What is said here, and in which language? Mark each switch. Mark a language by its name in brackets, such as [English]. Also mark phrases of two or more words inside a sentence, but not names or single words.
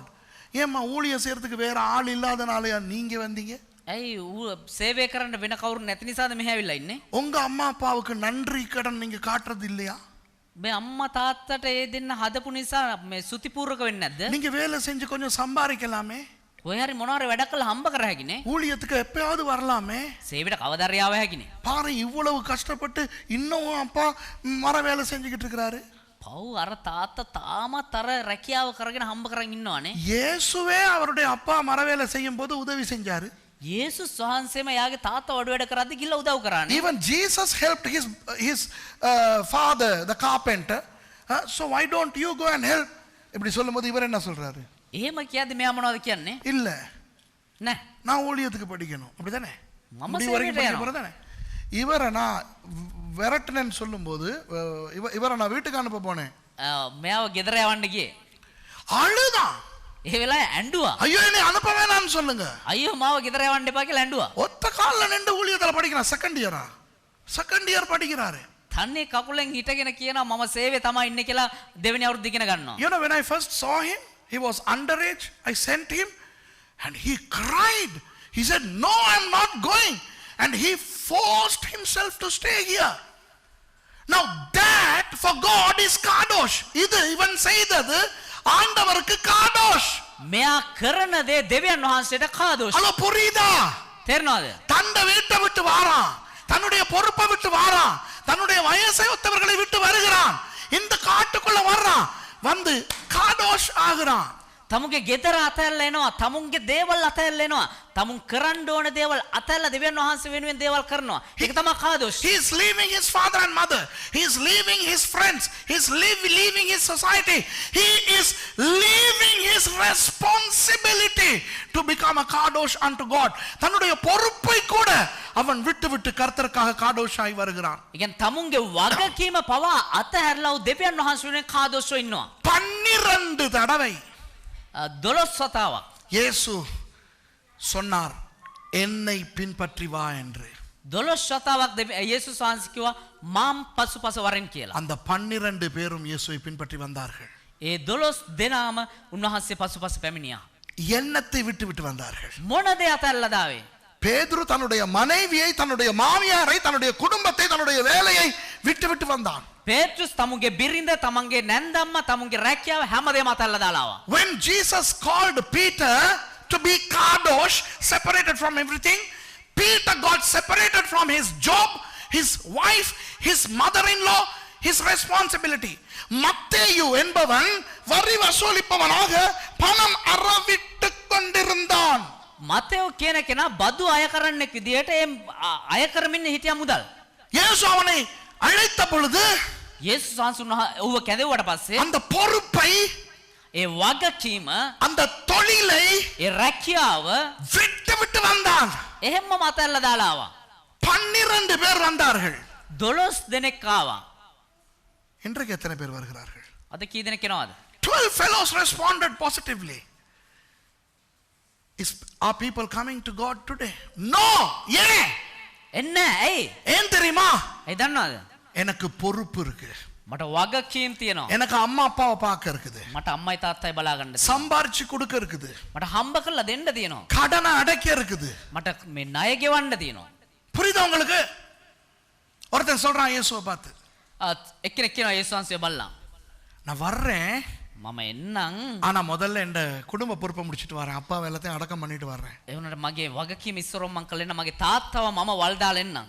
[Tamil] ஏம்மா ஊழியம் செய்யறதுக்கு வேற ஆள் இல்லாதனாலயா நீங்க வந்தீங்க? [Sinhala] ඇයි සේවය කරන්න වෙන කවුරු නැති නිසාද මෙහෙ ඇවිල්ලා ඉන්නේ? [Tamil] உங்க அம்மா அப்பாவுக்கு நன்றி கடன் நீங்க காட்டுறது இல்லையா? [Sinhala] මේ අම්මා තාත්තට ඒ දෙන්න හදපු නිසා මේ සුතිපූර්වක වෙන්නේ නැද්ද? [Tamil] நீங்க வேலை செஞ்சு கொஞ்சம் சம்பாதிக்கலாமே. [Sinhala] ඔය හරි මොනවාරි වැඩක් කළා හම්බ කර හැකිනේ. [Tamil] ஊழியத்துக்கு எப்பயாவது வரலாமே. [Sinhala] සේවයට කවදාද ආව හැකිනේ. [Tamil] பாரு, இவ்வளவு கஷ்டப்பட்டு இன்னும் அப்பா மர வேலை செஞ்சுக்கிட்டு இருக்கிறாரு. [Sinhala] කව් අර තාත්තා තාමත් අර රැකියාව කරගෙන හම්බ කරගෙන ඉන්නවනේ. [Tamil] இயேசுவே அவருடைய அப்பா மரவேலை செய்யும் போது உதவி செஞ்சாரு. [Sinhala] යේසුස් වහන්සේම යාගේ තාත්තා වඩ වැඩ කරද්දි ගිහලා උදව් කරානේ. [English] Even Jesus helped his father, the carpenter. So why don't you go and help? [Tamil] இப்படி சொல்லும்போது இவர் என்ன சொல்றாரு? [Sinhala] එහෙම කියද්දි මෙයා මොනවද කියන්නේ? [Tamil] இல்ல, [Sinhala] නෑ. [Tamil] நான் ஊழியத்துக்கு படிக்கணும். அப்படிதானே? [Sinhala] මම [Tamil] முடிவு வரைக்கும் சேவையிட்ட படிக்க போறதானே? இவரை நான் விரட்டுனேன்னு சொல்லும்போது இவரை நான் வீட்டுக்கு அனுப்ப போனேன். [Sinhala] මෙයාව ගෙදර යවන්න ගියේ. [Tamil] அழுதான். [Sinhala] ඒ වෙලාවේ ඇඬුවා. [Tamil] ஐயோ என்னை அனுப்ப வேணாம்னு சொல்லுங்க. [Sinhala] අයියෝ මාව ගෙදර යවන්න එපා කියලා ඇඬුවා. [Tamil] ஒத்த கால்ல நின்று ஊழியத்துல படிக்கிறான். [English] second year [Tamil] படிக்கிறாரு. [Sinhala] තන්නේ කකුලෙන් හිටගෙන කියනවා මම සේවයේ තමයි ඉන්නේ කියලා දෙවෙනි අවුරුද්ද ඉගෙන ගන්නවා. [English] You know, when I first saw him, he was underage. I sent him and he cried. He said, no, I'm not going. And he forced himself to stay here. Now that for God is kadosh. [Tamil] இது இவன் செய்தது ஆண்டவருக்கு காடோஷ். [Sinhala] මෙයා කරන දේ දෙවියන් වහන්සේට කාදෝෂ. [Tamil] அல்ல புரியுதா? [Sinhala] තේරෙනවද? [Tamil] தண்ட வீட்டை விட்டு வாரான், தன்னுடைய பொறுப்பை விட்டு வாரான், தன்னுடைய வயசை ஒத்தவர்களை விட்டு வருகிறான், இந்த காட்டுக்குள்ள வர்றான், வந்து காடோஷ் ஆகிறான். [Sinhala] තමුන්ගේ ගෙදර අතැල්ල එනවා, තමුන්ගේ දේවල් අතැල්ල එනවා, තමුන් කරන්න ඕන දේවල් අතැල්ල දෙවියන් වහන්සේ වෙනුවෙන් දේවල් කරනවා. ඒක තමයි කාදෝෂ. [English] He is leaving his father and mother. He is leaving his friends. He is leaving his society. He is leaving his responsibility to become a kadosh unto God. [Tamil] தன்னுடைய பொறுப்பை கூட அவன் விட்டு கர்த்தருக்காக காடோஷாய் வருகிறான். [Sinhala] ඒ කියන්නේ තමුන්ගේ වගකීම පවා අතහැරලා දෙවියන් වහන්සේ වෙනුවෙන් කාදෝෂව ඉන්නවා. [Tamil] 12 தடவை [Sinhala] 12 වතාවක් [Tamil] இயேசு சொன்னார், என்னை பின்பற்றி வா என்று. [Sinhala] 12 වතාවක් යේසුස් වහන්සේ කිව්වා මාම් පසුපස වරෙන් කියලා. [Tamil] அந்த 12 பேரும் இயேசுவை பின்பற்றி வந்தார்கள். [Sinhala] ඒ 12 දෙනාම උන්වහන්සේ පසුපස පැමිණියා. [Tamil] எண்ணத்தை விட்டு வந்தார்கள். [Sinhala] මොන දේ අතහැරලා දාවේ? [Tamil] பேதுரு தன்னுடைய மனைவியை, தன்னுடைய மாமியாரை, தன்னுடைய குடும்பத்தை, தன்னுடைய வேலையை விட்டு வந்தான். [Sinhala] පේත්‍රුස් තමුන්ගේ බිරිඳ, තමන්ගේ නැන්දම්ම, තමුන්ගේ රැකියාව හැමදේම අතහැරලා දාලා ආවා. [English] When Jesus called Peter to be kadosh, separated from everything, Peter got separated from his job, his wife, his mother-in-law, his responsibility. [Tamil] மத்தேயு என்பவன் வரி வசூலிப்பவனாக பணம் அறவிட்டு கொண்டிருந்தான். [Sinhala] මතෙව් කියන කෙනා බදු අය කරන්නෙක් විදියට අය කරමින් හිටියා මුදල්. [Tamil] இயேசு அவனை அழைத்த பொழுது [Sinhala] යේසුස් වහන්සේ ඌව කැඳවුවට පස්සේ [Tamil] அந்த பொறுப்பை, [Sinhala] ඒ වගකීම, [Tamil] அந்த தொழிலை [Sinhala] ඒ රැකියාව [Tamil] விட்டு வந்தான். [Sinhala] එහෙම්ම අතහැරලා දාලා ආවා. [Tamil] 12 பேர் வந்தார்கள். [Sinhala] 12 දෙනෙක් ආවා. [Tamil] இன்றைக்கு எத்தனை பேர் வருகிறார்கள்? [Sinhala] අද කී දෙනෙක් එනවද? [English] 12 fellows responded positively. Are people coming to God today? No. [Tamil] ஏன்? [Sinhala] එන්න ඇයි? [Tamil] ஏன் தெரியுமா? [Sinhala] ඒ දන්නවද? [Tamil] எனக்கு பொறுப்பு இருக்கு. [Sinhala] මට වගකීම් තියෙනවා. [Tamil] எனக்கு அம்மா அப்பாவை பார்க்க இருக்குது. [Sinhala] මට අම්මයි තාත්තයි බලා ගන්න තියෙනවා. [Tamil] சம்பாரிச்சு கொடுக்க இருக்குது. [Sinhala] මට හම්බ කරලා දෙන්න තියෙනවා. [Tamil] கடனை அடைக்க இருக்குது. [Sinhala] මට මේ ණය ගෙවන්න තියෙනවා. [Tamil] புரியுதா உங்களுக்கு? ஒருத்தன் சொல்றான் இயேசுவை பார்த்து, [Sinhala] එක්කෙනෙක් කියනවා යේසුස් වහන්සේ බලලා [Tamil] நான் வர்றேன், [Sinhala] මම එන්නම්. [Tamil] ஆனா முதல்ல என் குடும்ப பொறுப்பை முடிச்சிட்டு வரேன், அப்பா எல்லாத்தையும் அடக்கம் பண்ணிட்டு வர்றேன். [Sinhala] ඒ වුණාට මගේ වගකීම ඉස්සරොම් මං කළා එන්න, මගේ තාත්තව මම වල් දාලා එන්නම්.